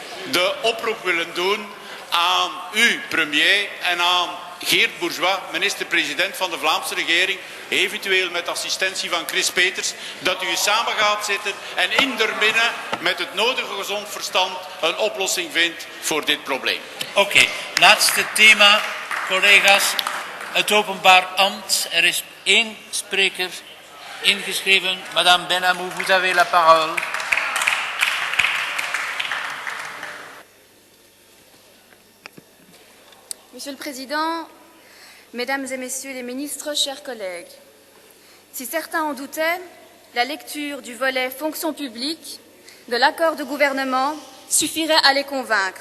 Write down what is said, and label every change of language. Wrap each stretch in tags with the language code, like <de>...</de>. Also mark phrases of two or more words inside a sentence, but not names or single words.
<nl>de oproep willen doen aan u, premier, en aan Geert Bourgeois, minister-president van de Vlaamse regering, eventueel met assistentie van Chris Peters, dat u eens samen gaat zitten en in der binnen met het nodige gezond verstand een oplossing vindt voor dit probleem. Oké, laatste thema, collega's. Het openbaar ambt. Er is één spreker ingeschreven.</nl> <fr>Madame Benamou, vous avez la parole. Monsieur le Président, Mesdames et Messieurs les ministres, chers collègues, si certains en doutaient, la lecture du volet fonction publique de l'accord de gouvernement suffirait à les convaincre.</fr>